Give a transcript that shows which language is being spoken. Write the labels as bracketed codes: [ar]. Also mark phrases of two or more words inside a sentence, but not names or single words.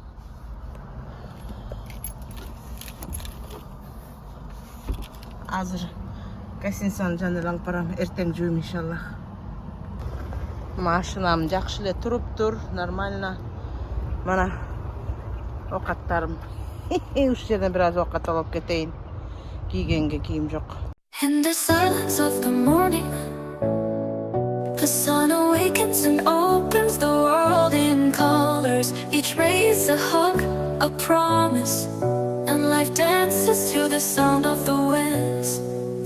[ky] Азыр гостиницаны жанырланып барам. Эртең жууйм иншаллах. Машинам жакшы эле туруптур, нормально. Мана окаттарым. Ушул жерден бир аз окат алып кетейин. Кийгенге кийим жок. [en] In the silence of the morning, The sun awakens and opens the world in colors. Each ray is a hug, a promise, and life dances to the sound of the winds.